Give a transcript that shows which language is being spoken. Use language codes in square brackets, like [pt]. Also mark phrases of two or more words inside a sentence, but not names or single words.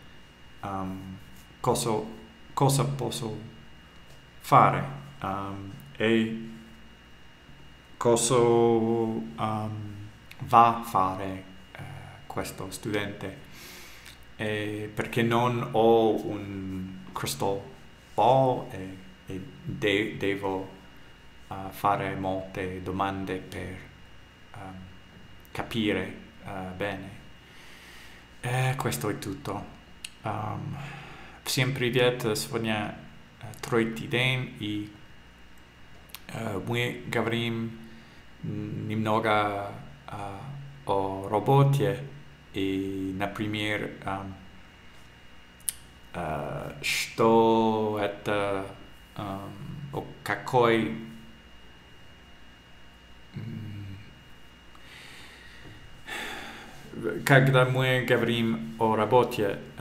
[it] cosa posso fare e cosa va a fare questo studente perché non ho un [en] crystal ball [it] e devo fare molte domande per capire bene. Questo è tutto. [ru] Всем привет, сегодня третий день и мы говорим немного о работе и, например, что это, о какой когда мы говорим о работе,